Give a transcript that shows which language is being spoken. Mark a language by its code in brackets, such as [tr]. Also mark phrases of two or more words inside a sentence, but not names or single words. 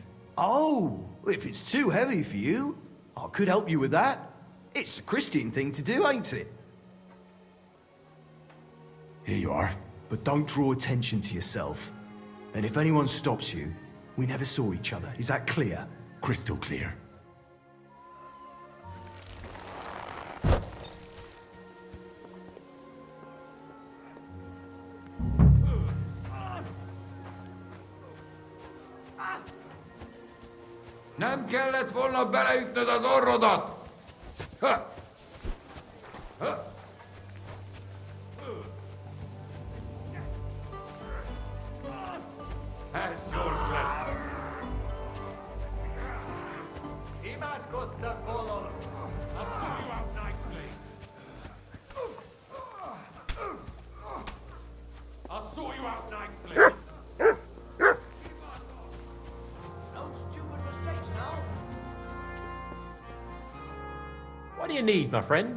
[en] Oh, if it's too heavy for you, I could help you with that. It's a Christian thing to do, ain't it? Here you are. But don't draw attention to yourself. And if anyone stops you, we never saw each other. Is that clear? Crystal clear. [hu] Nem kellett volna beleütnöd az orrodat! Ha! Ha! Ez gyors lesz! Imádkoztak volna! [en] I'll sort you out nicely! I'll sort you out nicely! What do you need, my friend?